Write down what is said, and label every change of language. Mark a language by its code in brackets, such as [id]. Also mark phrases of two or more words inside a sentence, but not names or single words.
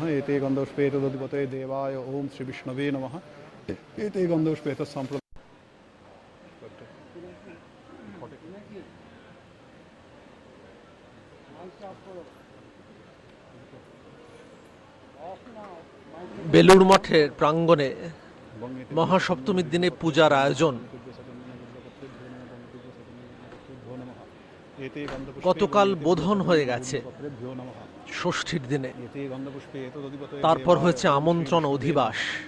[sa] एते गंधपुष्पे तदधिपतये देवाय ओम श्री विष्णवे नमः। एते गंधपुष्पे तत्संप्रदाय [bn] বেলুড় মঠের প্রাঙ্গণে মহাসপ্তমীর দিনে পূজার আয়োজন গতকাল বোধন হয়ে গেছে ষষ্ঠীর দিনে, তারপর হয়েছে আমন্ত্রণ অধিবাস।